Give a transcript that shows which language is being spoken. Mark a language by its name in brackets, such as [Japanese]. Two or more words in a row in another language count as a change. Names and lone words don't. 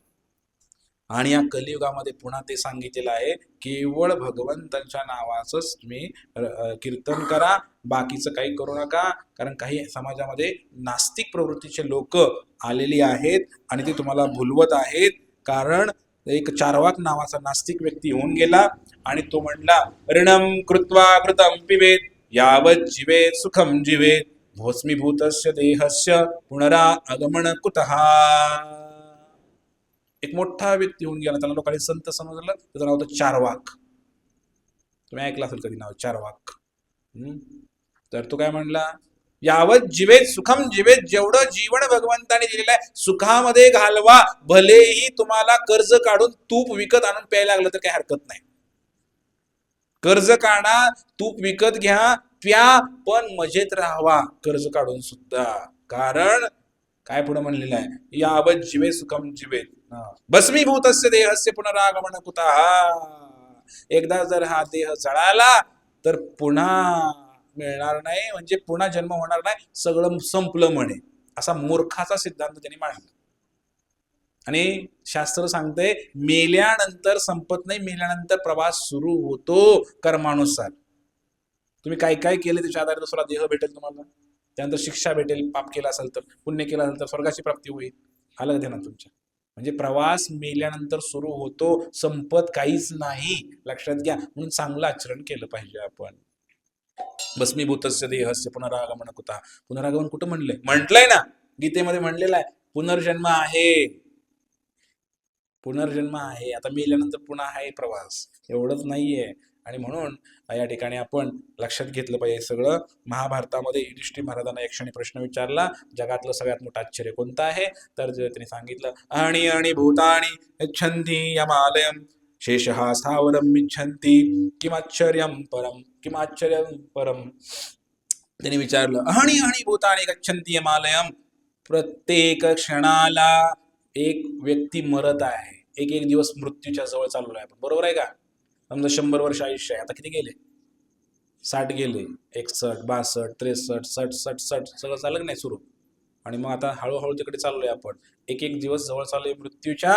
[Marathi] आणि या कलियुगामध्ये पुन्हा ते सांगितलेलं आहे, केवळ भगवंतांच्या नावाचंच तुम्ही कीर्तन करा, बाकीचं काही करू नका. कारण काही समाजामध्ये नास्तिक प्रवृत्तीचे लोक आलेली आहेत आणि ते तुम्हाला भुलवत आहेत. कारण एक चार्वाक नावाचा नास्तिक व्यक्ती होऊन गेला आणि तो म्हणला, [Sanskrit] ऋणम कृत्वा कृतम पिबेत यावत जीवेत सुखम जीवेत भस्मीभूतस्य देहस्य पुनरा आगमन कुतः. [Marathi] एक मोठा व्यक्ती होऊन गेला, त्याला लोकांनी संत समजलं, त्याचं नाव होतं चार्वाक. तुम्ही ऐकलं असेल कधी नाव चार्वाक. तर तो काय म्हणला, [Sanskrit] यावत जीवेत सुखम जीवेत, [Marathi] जेवढं जीवन भगवंताने दिलेलं आहे सुखामध्ये घालवा. भलेही तुम्हाला कर्ज काढून तूप विकत आणून प्यायला लागलं तर काही हरकत नाही. कर्ज काढा, तूप विकत घ्या, प्या, पण मजेत राहावा कर्ज काढून सुद्धा. कारण काय पुढे म्हणलेलं आहे, [Sanskrit] यावत जीवे सुखम जीवेत भस्मीभूतस्य देहस्य पुनरागमन कुतः. [Marathi] एकदा जर हा देह जळाला तर पुन्हा मिळणार नाही, म्हणजे पुन्हा जन्म होणार नाही, सगळं संपलं म्हणे. असा मूर्खाचा सिद्धांत त्यांनी मांडला. आणि शास्त्र सांगते मेल्यानंतर संपत नाही, मेल्यानंतर प्रवास सुरू होतो कर्मानुसार. तुम्ही काय काय केले त्याच्या आधारे दुसरा देह भेटेल तुम्हाला, त्यानंतर शिक्षा भेटेल. पाप केला असेल तर, पुण्य केला असेल तर स्वर्गाची प्राप्ती होईल. आलं ध्यानात तुमच्या? म्हणजे प्रवास मेल्यानंतर सुरू होतो, संपत काहीच नाही, लक्षात घ्या. म्हणून चांगलं आचरण केलं पाहिजे आपण. [Sanskrit] भस्मीभूतस्य देहस्य पुनरागमन कुतः. [Marathi] पुनरागमन कुठं म्हणलंय? म्हटलंय ना, गीतेमध्ये म्हणलेलं आहे, पुनर्जन्म आहे, पुनर्जन्म आहे. आता मेल्यानंतर पुन्हा आहे प्रवास, एवढंच नाहीये. आणि म्हणून या ठिकाणी आपण लक्षात घेतलं पाहिजे सगळं. महाभारतामध्ये युधिष्ठिर महाराजांना एक क्षणी प्रश्न विचारला, जगातलं सगळ्यात मोठं आश्चर्य कोणतं आहे? तर त्यांनी सांगितलं, [Sanskrit] आणि आणि भूतानि इच्छन्ति यमालयम शेषः स्थावरम इच्छन्ति किमाश्चर्यम परम किमाश्चर्यम परम. [Marathi] त्यांनी विचारलं, [Sanskrit] आणि आणि भूतानि गच्छन्ति यमालयम, [Marathi] प्रत्येक क्षणाला एक व्यक्ती मरत आहे, एक एक दिवस मृत्यूच्या जवळ चाललो आहे आपण, बरोबर आहे का? समजा 100 वर्ष आयुष्य आहे, आता किती गेले? 60 गेले, 61, 62, 63, 67, 60 सगळं चाललं नाही सुरू. आणि मग आता हळूहळू तिकडे चाललोय आपण, एक एक दिवस जवळ चाललोय मृत्यूच्या.